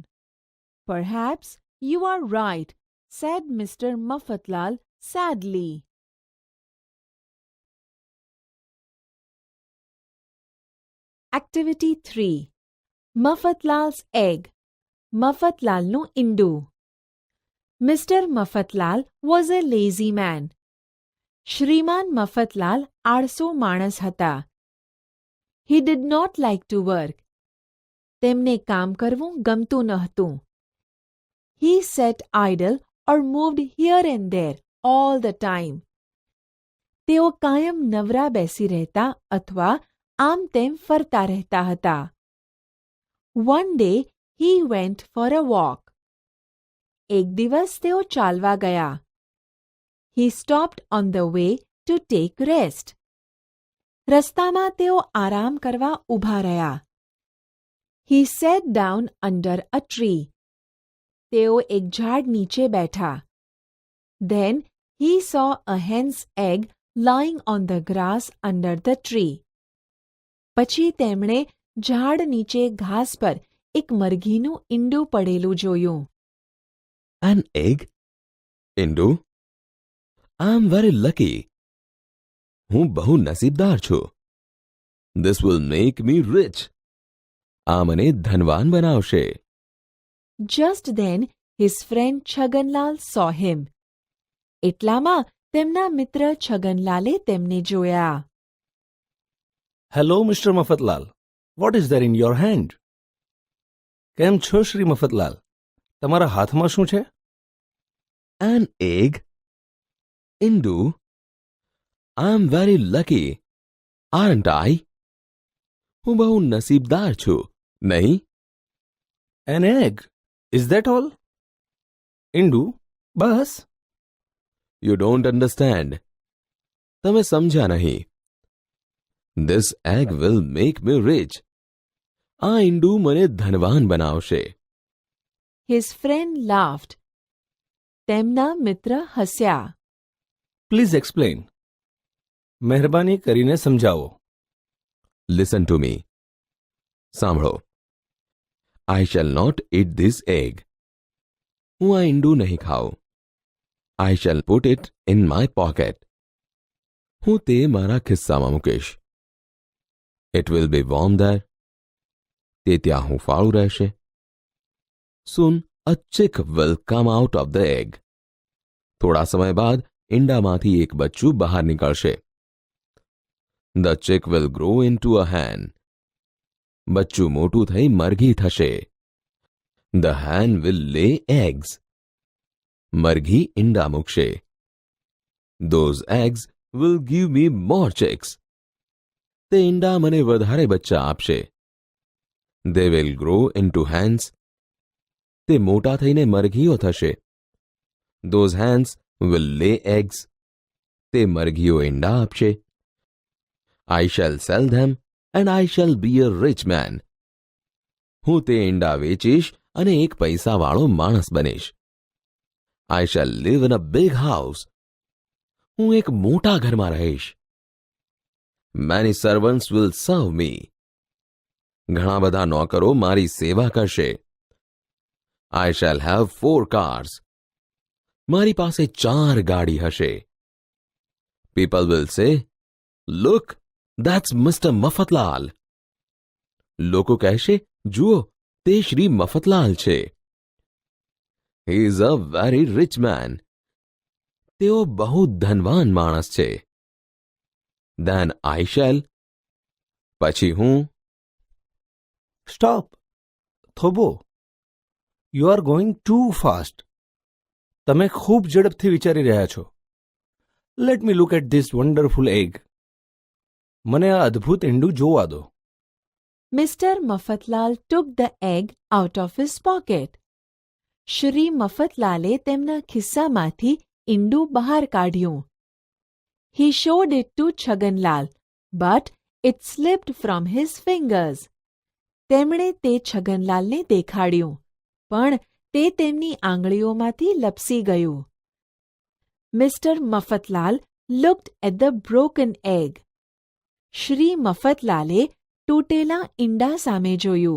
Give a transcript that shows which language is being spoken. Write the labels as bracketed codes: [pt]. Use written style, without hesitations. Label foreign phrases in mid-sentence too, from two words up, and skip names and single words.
[en] Perhaps you are right, said Mr. Mafatlal sadly. Activity 3. Mafatlal's egg. [gu] Mafatlalનું ઈંડું. [en] Mr. Mafatlal was a lazy man. [gu] શ્રીમાન મફતલાલ આળસુ માણસ હતા. [en] He did not like to work. [gu] તેમને કામ કરવું ગમતું ન હતું. [en] He sat idle or moved here and there all the time. [gu] તેઓ કાયમ નવરા બેસી રહેતા અથવા આમ તેમ ફરતા રહેતા હતા. [en] One day he went for a walk. [gu] એક દિવસ તેઓ ચાલવા ગયા. [en] He stopped on the way to take rest. [gu] રસ્તામાં તેઓ આરામ કરવા ઊભા રહ્યા. [en] He sat down under a tree. [gu] તેઓ એક ઝાડ નીચે બેઠા. [en] Then he saw a hen's egg lying on the grass under the tree. [gu] પછી તેમણે ઝાડ નીચે ઘાસ પર એક મરઘીનું ઈંડું પડેલું જોયું. [en] An egg? Indu? I am very lucky. [gu] હું બહુ નસીબદાર છું. [en] This will make me rich. [gu] આ મને ધનવાન બનાવશે. [en] Just then his friend Chhaganlal saw him. [gu] એટલામાં તેમના મિત્ર છગનલાલે તેમને જોયા. [en] Hello Mister Mafatlal, what is there in your hand? [gu] કેમ છો શ્રી મફતલાલ? તમારા હાથમાં શું છે? [en] An egg? Indu, I'm very lucky, aren't I? [gu] હું બહુ નસીબદાર છું, નહીં? [en] An egg? Is that all? [gu] ઇન્ડુ, બસ? [en] You don't understand. [gu] તમે સમજ્યા નહીં. [en] This egg will make me rich. [gu] આ ઈંડું મને ધનવાન બનાવશે. [en] His friend laughed. [gu] તેમના મિત્ર હસ્યા. [en] Please explain. [gu] મહેરબાની કરીને સમજાવો. [en] Listen to me. સાંભળો. I shall not eat this egg. [gu] હું આ ઈંડું નહીં ખાઉં. [en] I shall put it in my pocket. [gu] હું તે મારા ખિસ્સામાં મૂકીશ. [en] It will be warm there. [gu] તે ત્યાં હૂંફાળું રહેશે. [en] Soon a chick will come out of the egg. [gu] થોડા સમય બાદ ઈંડામાંથી એક બચ્ચું બહાર નીકળશે. [en] The chick will grow into a hen. [gu] બચ્ચું મોટું થઈ મરઘી થશે. [en] The hen will lay eggs. [gu] મરઘી ઈંડા મૂકશે. [en] Those eggs will give me more chicks. [gu] તે ઈંડા મને વધારે બચ્ચા આપશે. [en] They will grow into hens. [gu] તે મોટા થઈને મરઘીઓ થશે. [en] Those hens will lay eggs. [gu] તે મરઘીઓ ઈંડા આપશે. [en] I shall sell them and I shall be a rich man. [gu] હું તે ઈંડા વેચીશ અને એક પૈસાવાળો માણસ બનીશ. [en] I shall live in a big house. [gu] હું એક મોટા ઘરમાં રહીશ. [en] Many servants will serve me. [gu] ઘણા બધા નોકરો મારી સેવા કરશે. [en] I shall have 4 cars. [gu] મારી પાસે 4 ગાડી હશે. [en] People will say, Look, that's Mr. [gu] મફતલાલ. લોકો કહેશે, જુઓ, તે શ્રી મફતલાલ છે. [en] He is a very rich man. [gu] તેઓ બહુ ધનવાન માણસ છે. [en] Then I shall. [gu] પછી હું. [en] સ્ટોપ. થોભો. You are going too fast. [gu] તમે ખૂબ ઝડપથી વિચારી રહ્યા છો. [en] Let me look at this wonderful egg. [gu] મને આ અદ્ભુત ઈંડું જોવા દો. [en] Mr. મફતલાલ took the egg out of his pocket. [gu] શ્રી મફતલાલે તેમના ખિસ્સામાંથી ઈંડું બહાર કાઢ્યું. [en] He showed it to છગનલાલ, but it slipped from his fingers. [gu] તેમણે તે છગનલાલને દેખાડ્યું, પણ તે તેમની આંગળીઓમાંથી લપસી ગયું. [en] Mr. મફતલાલ looked at the broken egg. [gu] શ્રી મફતલાલે તૂટેલા ઈંડા સામે જોયું.